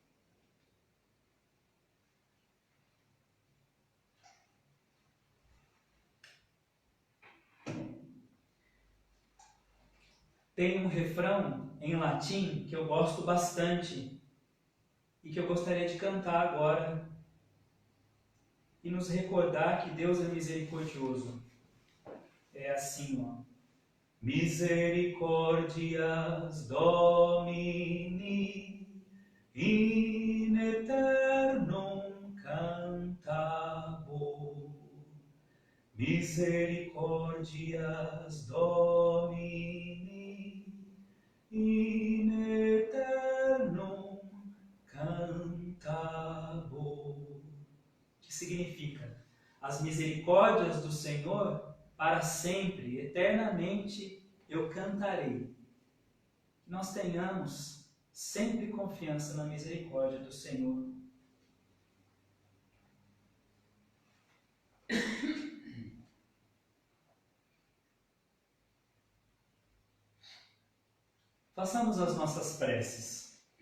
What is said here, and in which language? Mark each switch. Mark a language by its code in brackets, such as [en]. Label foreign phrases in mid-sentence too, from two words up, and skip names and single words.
[pt] Tem um refrão em latim que eu gosto bastante e que eu gostaria de cantar agora e nos recordar que Deus é misericordioso. É assim, ó. [la] Misericordias Domini in aeternum cantabo. Misericordias Domini in aeternum cantabo. [pt] Que significa? As misericórdias do Senhor para sempre, eternamente eu cantarei. Que nós tenhamos sempre confiança na misericórdia do Senhor. Façamos as nossas preces.